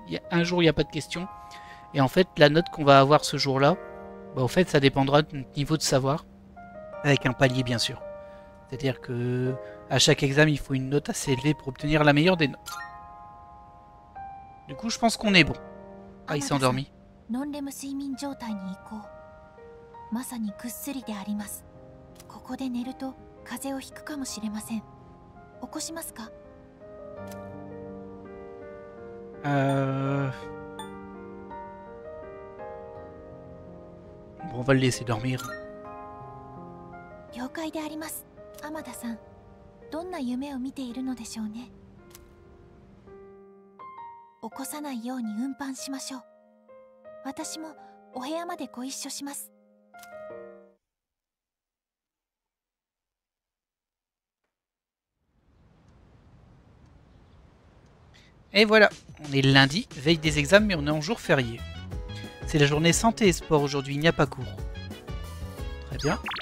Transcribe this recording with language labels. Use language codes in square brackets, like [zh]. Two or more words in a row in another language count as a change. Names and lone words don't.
[fr] Il y a un jour, il n'y a pas de question. Et en fait, la note qu'on va avoir ce jour-là, bah, au fait, ça dépendra de notre niveau de savoir. Avec un palier, bien sûr. C'est-à-dire que à chaque examen, il faut une note assez élevée pour obtenir la meilleure des notes. Du coup, je pense qu'on est bon. Ah, il s'est endormi. [ja] ノンレム睡眠状態に移行。まさにぐっすりであります。ここで寝ると風邪をひくかもしれません。起こしますか？ [fr] Bon, on va le laisser dormir. [ja] 了解であります。天田さん、どんな夢を見ているのでしょうね。起こさないように運搬しましょう。私もお部屋までご一緒します。 [fr] Et voilà, on est lundi, veille des examens, mais on est en jour férié. C'est la journée santé et sport aujourd'hui, il n'y a pas cours. Très bien.